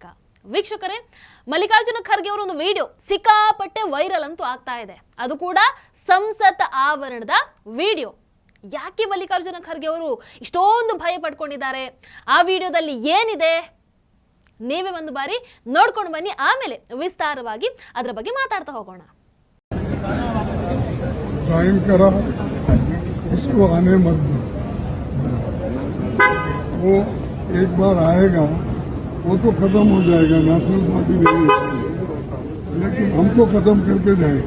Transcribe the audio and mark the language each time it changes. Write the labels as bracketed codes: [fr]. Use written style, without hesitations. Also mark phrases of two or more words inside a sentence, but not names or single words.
[kn] ವೀಕ್ಷಕರೇ, ಮಲ್ಲಿಕಾರ್ಜುನ ಖರ್ಗೆ ಅವರ ಒಂದು ವಿಡಿಯೋ ಸಿಕ್ಕಾಪಟ್ಟೆ ವೈರಲ್ ಅಂತೂ ಆಗ್ತಾ ಇದೆ. ಅದು ಕೂಡ ಸಂಸತ್ ಆವರಣದ ವಿಡಿಯೋ. ಯಾಕೆ ಮಲ್ಲಿಕಾರ್ಜುನ ಖರ್ಗೆ ಅವರು ಇಷ್ಟೊಂದು ಭಯ ಪಡ್ಕೊಂಡಿದ್ದಾರೆ? ಆ ವಿಡಿಯೋದಲ್ಲಿ ಏನಿದೆ ನೀವೇ ಒಂದು ಬಾರಿ ನೋಡ್ಕೊಂಡು ಬನ್ನಿ, ಆಮೇಲೆ ವಿಸ್ತಾರವಾಗಿ ಅದರ ಬಗ್ಗೆ ಮಾತಾಡ್ತಾ ಹೋಗೋಣ. [hi] वो एक बार आएगा, वो तो खत्म हो जाएगा, [en] national party [hi] नहीं, लेकिन हमको खत्म करके जाएगा।